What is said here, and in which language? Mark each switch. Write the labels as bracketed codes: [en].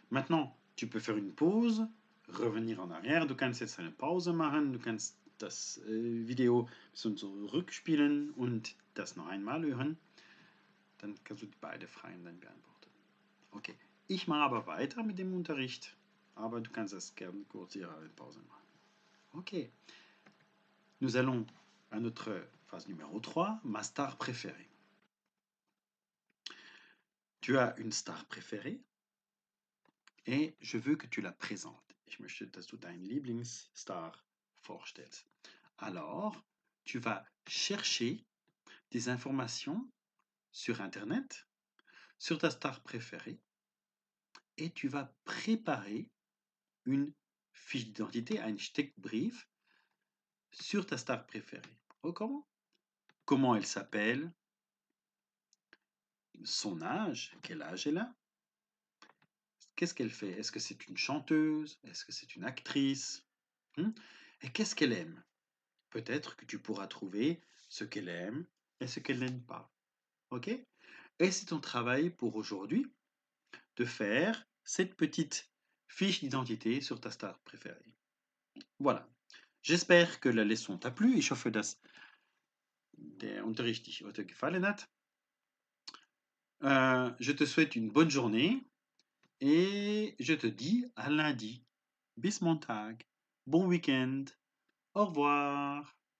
[fr] Maintenant, tu peux faire une pause, revenir en arrière. [de] Du kannst jetzt eine Pause machen. Du kannst das Video so zurückspielen und das noch einmal hören. Dann kannst du beide Fragen dann beantworten. Okay. Ich mache aber weiter mit dem Unterricht, aber du kannst das gerne kurz hier eine Pause machen. [fr] Ok. Nous allons à notre phase numéro 3, ma star préférée. Tu as une star préférée et je veux que tu la présentes. [de] Ich möchte, dass du deinen Lieblingsstar vorstellst. [fr] Alors, tu vas chercher des informations sur Internet, sur ta star préférée, et tu vas préparer une fiche d'identité, un Steckbrief, sur ta star préférée. Oh, comment elle s'appelle, son âge, quel âge elle a, qu'est-ce qu'elle fait, est-ce que c'est une chanteuse, est-ce que c'est une actrice, et qu'est-ce qu'elle aime. Peut-être que tu pourras trouver ce qu'elle aime et ce qu'elle n'aime pas. Ok? Et c'est ton travail pour aujourd'hui de faire cette petite fiche d'identité sur ta star préférée. Voilà. J'espère que la leçon t'a plu. [de] Ich hoffe, dass der Unterricht dich heute gefallen hat. [fr] Je te souhaite une bonne journée et je te dis à lundi. [de] Bis Montag. [fr] Bon week-end. Au revoir.